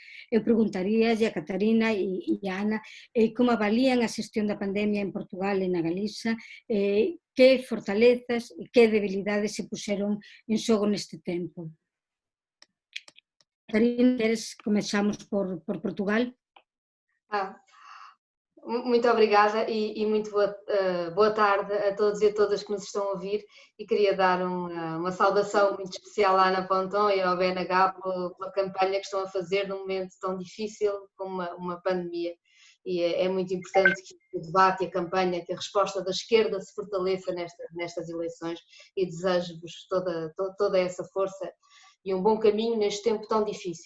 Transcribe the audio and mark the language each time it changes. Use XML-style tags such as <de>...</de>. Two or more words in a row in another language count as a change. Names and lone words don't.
<gl>Eu preguntaría a Catarina e a Ana como avalían a xestión da pandemia en Portugal e na Galiza, que fortalezas e que debilidades se puxeron en xogo neste tempo. Catarina, comezamos por Portugal.</gl> <pt>Muito obrigada e muito boa tarde a todos e a todas que nos estão a ouvir, e queria dar uma saudação muito especial à Ana Ponton e ao BNH pela campanha que estão a fazer num momento tão difícil como uma pandemia, e é muito importante que o debate e a campanha, que a resposta da esquerda se fortaleça nestas eleições, e desejo-vos toda essa força e um bom caminho neste tempo tão difícil.</pt>